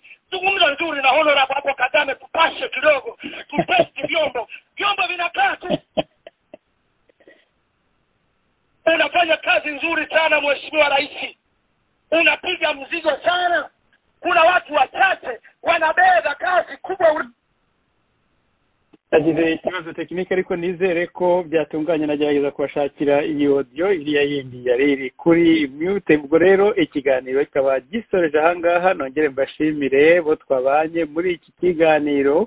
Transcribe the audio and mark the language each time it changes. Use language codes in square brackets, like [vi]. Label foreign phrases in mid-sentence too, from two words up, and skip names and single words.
[sw] Zungumza nzuri na honorable hapo Kagame, tupashe kidogo, tutesti vyombo vinakaa tu. Unafanya kazi nzuri sana Mheshimiwa Rais, unapiga mzigo sana. Kuna watu wachache wanabeba kazi kubwa. [rw] Agize ikibazo tekinike ariko nizere ko byatunganye, nagerageza kubashakira iyi audio iriya yindi yari iri kuri mute. Ubwo rero ikiganiro kikaba gisoreje ahangaha. Nongere mbashimire bo twabanye muri iki kiganiro.